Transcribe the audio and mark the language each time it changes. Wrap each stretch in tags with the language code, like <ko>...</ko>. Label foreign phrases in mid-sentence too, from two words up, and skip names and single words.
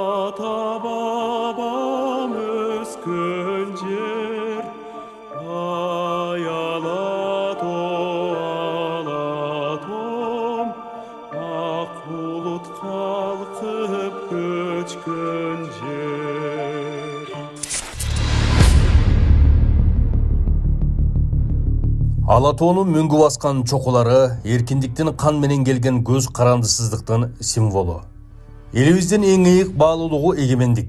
<kk>ата бабам өскен жер Алатом ақ бұлт қалқып көчкөн жер.</kk> <ky>Алатоонун мөңгү баскан чокулары эркиндиктин кан менен келген көз карандысыздыктын символу. Элибиздин эң ыйык баалуулугу эгемендик.</ky>